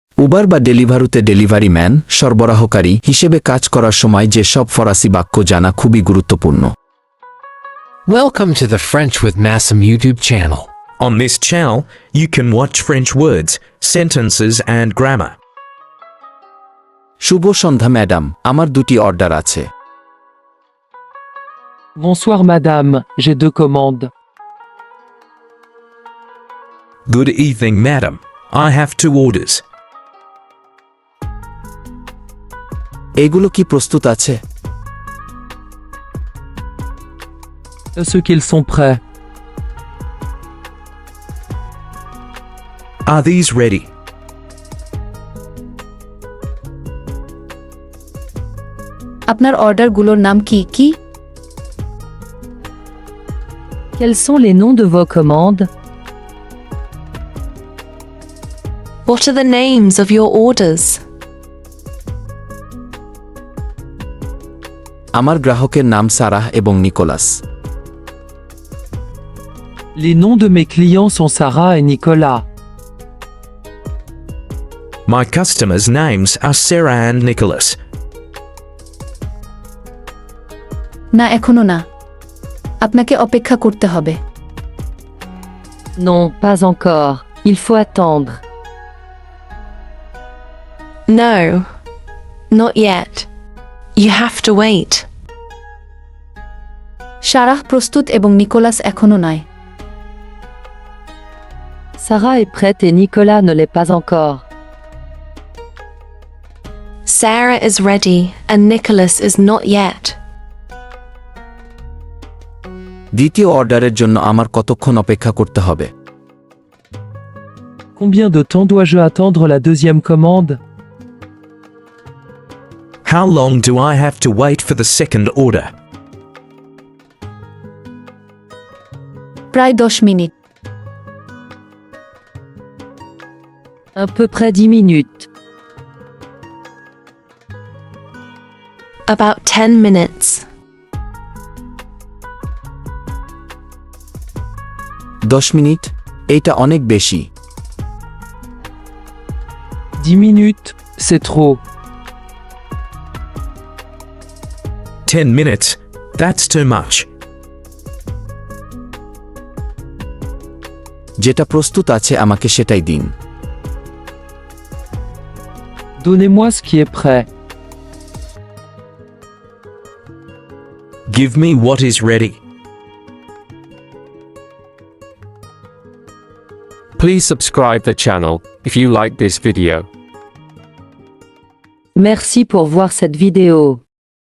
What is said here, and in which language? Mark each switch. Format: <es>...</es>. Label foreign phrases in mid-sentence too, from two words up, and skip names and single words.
<bn>উবার বা ডেলিভারুতে</bn> <en>delivery man</en> <bn>সরবরাহকারী হিসেবে কাজ করার সময় যে সব ফরাসি বাক্য জানা খুবই গুরুত্বপূর্ণ।</bn> <en>Welcome to the French with Masum YouTube channel. On this channel, you can watch French words, sentences and grammar.</en> <bn>শুভ সন্ধ্যা ম্যাডাম, আমার দুটি অর্ডার আছে।</bn> <fr>Bonsoir madame, j'ai 2 commandes.</fr> <en>Good evening, madam. I have 2 orders.</en> <bn>এগুলো কি প্রস্তুত আছে?</bn> <fr>Est-ce qu'ils sont prêts?</fr> <en>Are these ready?</en> <bn>আপনার অর্ডারগুলোর নাম কি?</bn> <fr>Quels sont les noms de vos commandes?</fr> <en>What are the names of your orders?</en> <bn>আমার গ্রাহকের নাম সারাহ এবং নিকোলাস।</bn> <fr>Les noms de mes clients sont Sarah et Nicolas.</fr> <en>My customers' names are Sarah and Nicholas.</en> <bn>না, এখনো না। আপনাকে অপেক্ষা করতে হবে।</bn> <fr>Non, pas encore. Il faut attendre.</fr> <en>No, not yet. You have to wait.</en> <bn>সারাহ প্রস্তুত এবং নিকোলাস এখনো নয়।</bn> <fr>Sarah est prête et Nicolas ne l'est pas encore.</fr> <en>Sarah is ready and Nicholas is not yet.</en> <bn>দ্বিতীয় অর্ডারের জন্য আমার কতক্ষণ অপেক্ষা করতে হবে?</bn> <fr>Combien de temps dois-je attendre la deuxième commande?</fr> <en>How long do I have to wait for the second order?</en> <bn>প্রায় 10 মিনিট।</bn> <fr>À peu près 10 minutes.</fr> <en>About 10 minutes.</en> <bn>10 মিনিট? এইটা অনেক বেশি।</bn> <fr>10 minutes, c'est trop.</fr> <en>10 minutes? That's too much.</en> <bn>যেটা প্রস্তুত আছে আমাকে সেটাই দিন।</bn> <fr>Donnez-moi ce qui est prêt.</fr> <en>Give me what is ready. Please subscribe the channel if you like this video.</en> <fr>Merci pour voir cette vidéo.</fr>